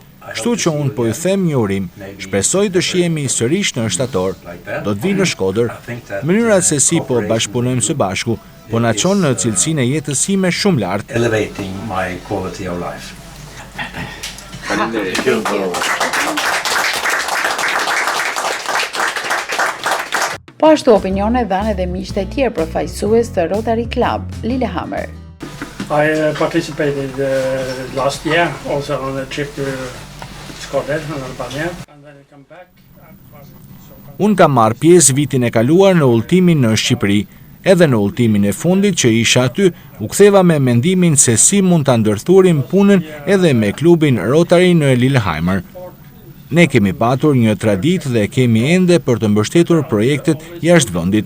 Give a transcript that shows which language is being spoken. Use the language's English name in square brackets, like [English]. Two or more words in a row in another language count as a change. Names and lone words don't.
[Albanian] Kështu që unë po ju them një urim, shpresoj të shihemi sërish në shtator, do të vi në Shkodër, mënyra se si po bashkëpunojmë së bashku, po na çon në cilësinë e jetës sime shumë lart. Po ashtu opinione dhanë edhe miqtë e tjerë përfaqësues të Rotary Club, Lillehammer. [English] I participated last year also on a trip to Shkodër in Albania and then I come back. [Albanian] Unë kam marrë pjesë vitin e kaluar në udhëtimin në Shqipëri. Edhe në udhëtimin e fundit që isha aty, u ktheva me mendimin se si mund ta ndërthurim punën edhe me klubin Rotary në Lillehammer. Ne kemi patur një traditë dhe kemi ende për të mbështetur projektet jashtë vendit.